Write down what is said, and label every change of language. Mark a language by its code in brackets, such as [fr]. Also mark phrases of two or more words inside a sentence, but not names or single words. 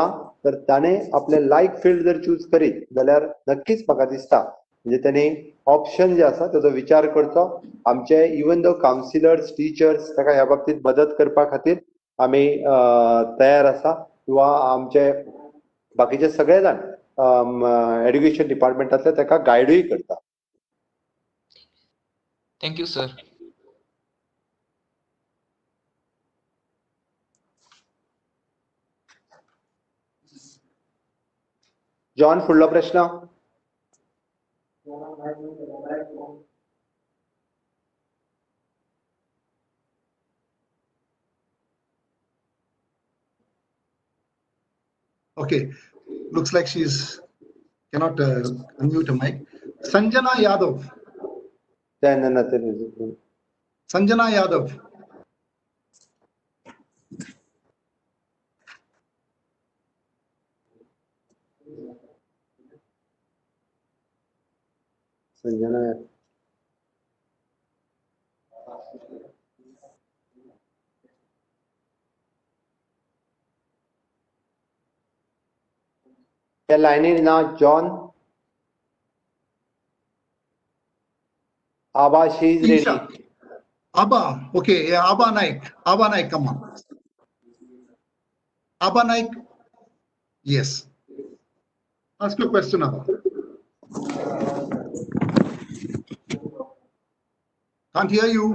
[kok] तर ताणें आपलें लायक फील्ड जर चूज करीत जाल्यार नक्कीच म्हाका दिसता म्हणजे ताणें ऑप्शन जे आसा ताचो विचार करचो. आमचे [en] even two councillors teachers [kok] ताका ह्या बाबतींत मदत करपा खातीर आमी तयार आसा किंवा आमचे बाकीचे सगळे जाण एड्युकेशन डिपार्टमेंटांतले ताका गायडूय करता. [en] Thank you, sir. [kok] जॉन फुडलो प्रश्न. [en] Okay, looks like she's cannot unmute her mic. Sanjana Yadav. Sanjana Yadav. [kok] संजना त्या लायनीन ना जॉन. [en] Abba she is ready. Abba, okay, yeah, Abba Naik. Abba Naik, come on. Abba Naik, yes. Ask your question, Abba. Can't hear you.